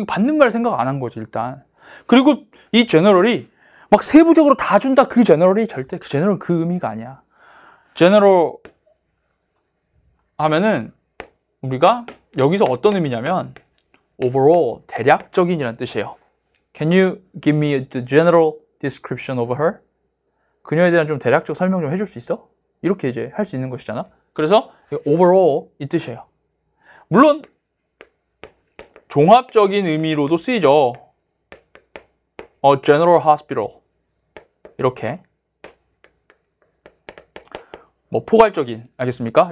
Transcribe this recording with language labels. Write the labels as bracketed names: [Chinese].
[Korean] 반대말 생각 안 한 거지, 일단. 그리고 이 general이 막 세부적으로 다 준다. 그 general이 절대 그 general 그 의미가 아니야. general 하면은 우리가 여기서 어떤 의미냐면 overall, 대략적인이라는 뜻이에요. [English] Can you give me the general description of her? [Korean] 그녀에 대한 좀 대략적 설명 좀 해줄 수 있어? 이렇게 이제 할 수 있는 것이잖아. 그래서 overall 이 뜻이에요. 물론 종합적인 의미로도 쓰이죠. general hospital 이렇게 뭐 포괄적인, 알겠습니까?